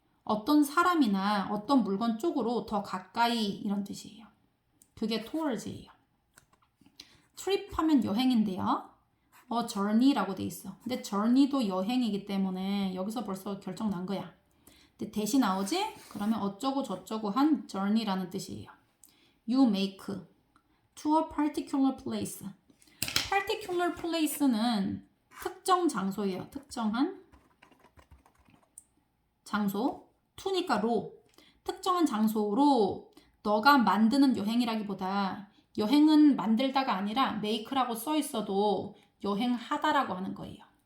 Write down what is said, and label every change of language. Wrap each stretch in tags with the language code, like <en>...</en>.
<ko>어떤 사람이나 어떤 물건 쪽으로 더 가까이 이런 뜻이에요. 그게 towards예요. trip 하면 여행인데요. journey라고 돼 있어. 근데 journey도 여행이기 때문에 여기서 벌써 결정 난 거야. 근데 대시 나오지? 그러면 어쩌고 저쩌고 한 journey라는 뜻이에요.</ko> <en>You make to a particular place.</en> <ko>particular place는 특정 장소예요. 특정한 장소. to니까 로. 특정한 장소로 너가 만드는 여행이라기보다 여행은 만들다가 아니라 make라고 써 있어도 여행하다라고 하는 거예요.</ko>